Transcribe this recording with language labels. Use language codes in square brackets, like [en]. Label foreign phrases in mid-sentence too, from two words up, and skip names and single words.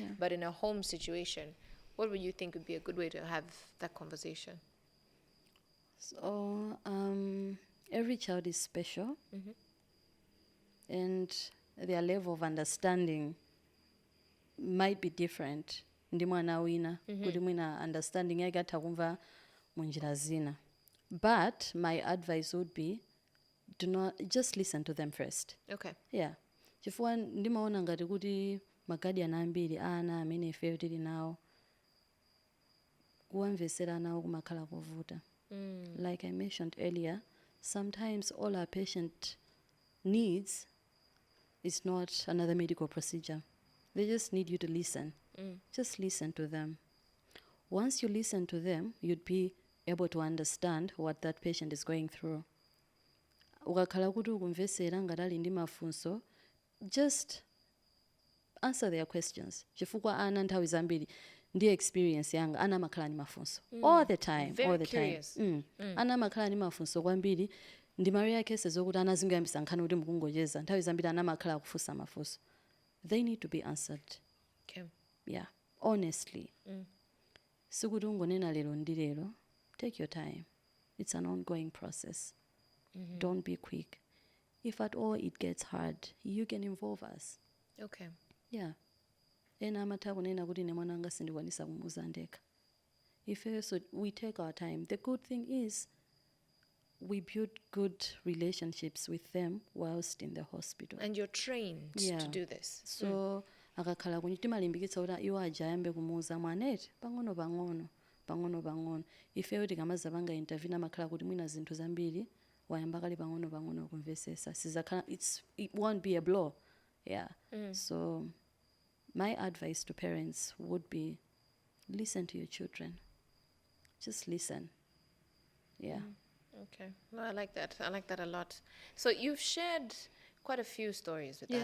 [en] But in a home situation, what would you think would be a good way to have that conversation? So every child is special, and their level of understanding might be different. [ny] Ndi mwana wina kuti mwina understanding yake atha kumva munjira zina. [en] But my advice would be, do not just listen to them first. Okay. Yeah. [ny] Chifukwa ndimaona ngati kuti maguardian ambiri ana amene ifeyo tili nawo kuwamvesera nawo kumakhala kovuta. [en] Like I mentioned earlier, sometimes all our patient needs is not another medical procedure. They just need you to listen. Just listen to them. Once you listen to them, you'd be able to understand what that patient is going through. [ny] Ukakhala kuti ukumvesera ngati ali ndi mafunso, [en] just answer their questions. [ny] Chifukwa ana nthawi zambiri ndi experience yanga ana makhala ni mafunso [en] all the time. Very all the curious. time. [ny] Ana makhala ni mafunso kwambiri ndi Maria cases zokuti ana zingayambisa nkhani kuti mukungocheza nthawi zambiri ana makhala akufunsa mafunso. [en] They need to be answered. Okay. Yeah, honestly. [ny] Sikuti ungonena lero ndi lero. [en] Take your time. It's an ongoing process. Don't be quick. If at all it gets hard, you can involve us. Okay. Yeah. [ny] Ena amatha kunena kuti ne mwana anga sindikwanisa kumuuza ndekha. [en] So we take our time. The good thing is we build good relationships with them whilst in the hospital. And you're trained to do this. [ny] So akakhala kunyi timalimbikitsa kuti iwo aja ayambe kumuuza mwaneti pang'ono. Ifeyo tikamaza panga intervene amakhala kuti mwina zinthu zambiri wayamba kali pang'ono kumvesesa. [en] It won't be a blow. Yeah. So my advice to parents would be, listen to your children. Just listen. Yeah. Okay. No, I like that. I like that a lot. So you've shared quite a few stories with us.